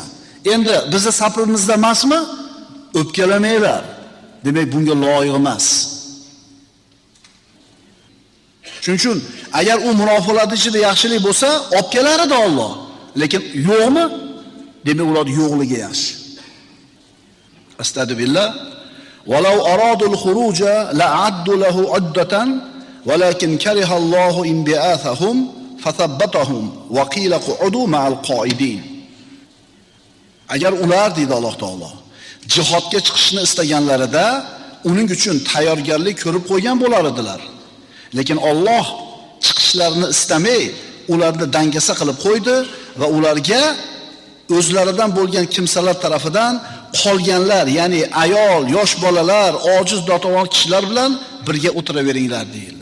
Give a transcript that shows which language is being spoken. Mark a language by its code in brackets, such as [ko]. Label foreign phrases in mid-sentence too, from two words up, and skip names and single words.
[uz] Endi bizni safimizda emasmi? O'pkalamanglar. Demak, bunga loyiq emas. Shuning uchun agar u munofiqlar ichida yaxshilik bo'lsa, olib kelar edi Alloh. Lekin yo'qmi? Demak, ular yo'qligi yaxshi. [ar] أستغفر الله. ولو أرادوا الخروج لأعدوا له عدة ولكن كره الله انبعاثهم فثبطهم وقيل اقعدوا مع القاعدين. [uz] Agar ular deydi Alloh taolo jihodga chiqishni istaganlarida uning uchun tayyorgarlik ko'rib qo'ygan bo'lar edilar. Lekin Alloh chiqishlarini istamay, ularni dangasa qilib qo'ydi va ularga o'zlaridan bo'lgan kimsalar tarafidan qolganlar, ya'ni ayol, yosh bolalar, ojiz dotavon kishilar bilan birga o'tiraveringlar deyildi.